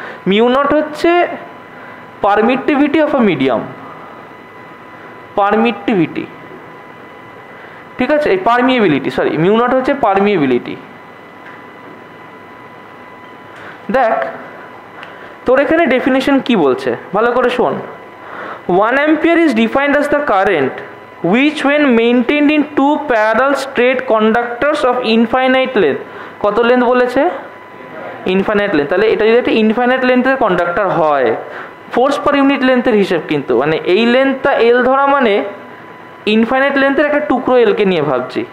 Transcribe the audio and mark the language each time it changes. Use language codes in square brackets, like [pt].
[bn] μ0 হচ্ছে permittivity of a medium, permittivity, ঠিক আছে? এই পারমিয়েবিলিটি, সরি, μ0 হচ্ছে পারমিয়েবিলিটি। দেখ তোর এখানে ডেফিনেশন কি বলছে, ভালো করে শোন। [en] 1 ampere is defined as the current which when maintained in two parallel straight conductors of infinite length, [bn] কত লেন্থ বলেছে? [en] Infinite length. [bn] তাহলে এটা যদি একটা ইনফাইনাইট লেন্থের কন্ডাক্টর হয়, ফোর্স পার ইউনিট লেন্থের হিসেব কিন্তু, মানে এই লেন্থটা L ধরা মানে ইনফাইনাইট লেন্থের একটা টুকরো এলকে নিয়ে ভাবছি।